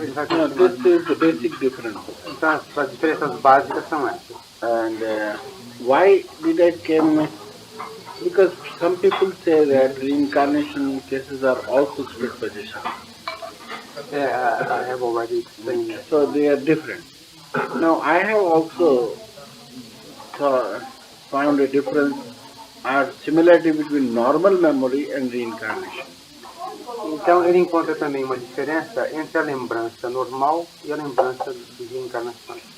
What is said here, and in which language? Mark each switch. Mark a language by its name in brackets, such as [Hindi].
[English] No, this is the basic difference. [Portuguese] Então, as diferenças básicas são essas. [English] And why did I came? Because some people say that reincarnation cases are also split position. I have already explained that. So they are different. Now I have also found a difference or similarity between normal memory and reincarnation. [Portuguese] Então, ele encontra também uma diferença entre a lembrança normal e a lembrança de reencarnação.